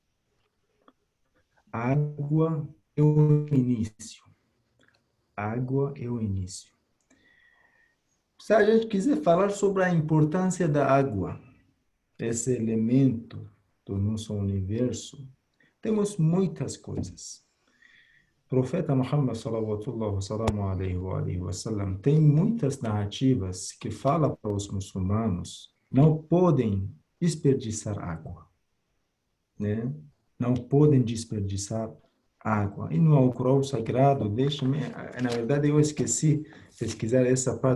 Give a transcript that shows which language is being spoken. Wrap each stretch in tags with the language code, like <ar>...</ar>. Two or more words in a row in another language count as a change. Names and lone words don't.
<pt>A água é o início. A água é o início. Se a gente quiser falar sobre a importância da água, esse elemento do nosso universo, temos muitas coisas. O profeta Muhammad</pt> <ar>صلى الله عليه وسلم</ar> <pt>tem muitas narrativas que falam para os muçulmanos não podem desperdiçar água, né? Não podem desperdiçar água. E no Alcorão Sagrado, deixa-me, na verdade eu esqueci de pesquisar essa parte.</pt>